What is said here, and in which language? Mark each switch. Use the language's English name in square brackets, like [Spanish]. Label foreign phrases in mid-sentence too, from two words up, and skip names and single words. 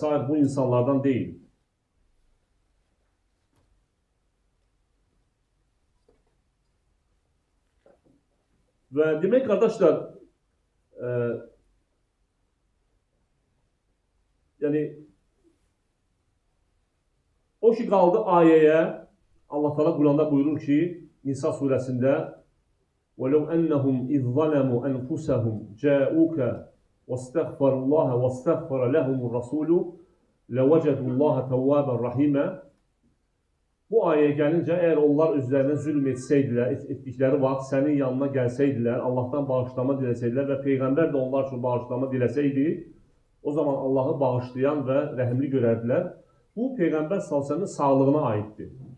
[Azerbaijani] bu insanlardan deyil. Və demək, qardaşlar, yəni, o ki qaldı ayəyə, Allah Teala Quranda buyurur ki, Nisa surəsində, [Arabic] وَلَوْ أَنَّهُمْ إِذْ ظَلَمُوا أَنْفُسَهُمْ جَاءُوكَ وَاسْتَغْفَرُوا اللَّهَ وَاسْتَغْفَرَ لَهُمُ الرَّسُولُ لَوَجَدُوا اللَّهَ تَوَّابًا رَحِيمًا. [Azerbaijani] Bu ayəyə gəlincə, əgər onlar özlərinə zülm etsəydilər, etdikləri vaxt sənin yanına gəlsəydilər, Allahdan bağışlama diləsəydilər və Peyğəmbər də onlar üçün bağışlama diləsəydi, o zaman Allahı bağışlayan və rəhimli görərdilər. Bu, Peyğəmbər s.ə.v-in sağlığına aiddir.